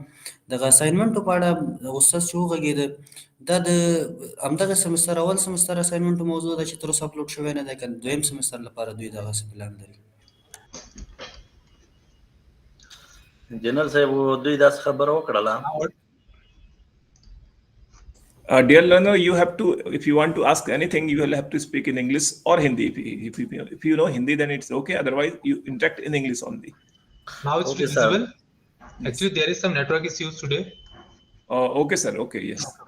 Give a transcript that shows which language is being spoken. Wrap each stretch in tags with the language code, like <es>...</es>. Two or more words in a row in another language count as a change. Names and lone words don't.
<ps>دغه اساینمنټو په اړه استاد چې وغږېده دا د همدغه سمستر اول سمستر اساینمنټو موضوع ده چې تر اوسه اپلوډ شوی نه دی، که دویم سمستر لپاره دوی دغسې پلان لري؟ جنرال صاحب دوی داس خبره وکړه.</ps> <en>Dear learner, you have to, if you want to ask anything, you will have to speak in English or Hindi. If you know Hindi, then it's okay. Otherwise, you interact in English only. now it's Okay, sir. visible. Yes. Actually, there is some network issues today. Okay, sir. Okay, yes.</en>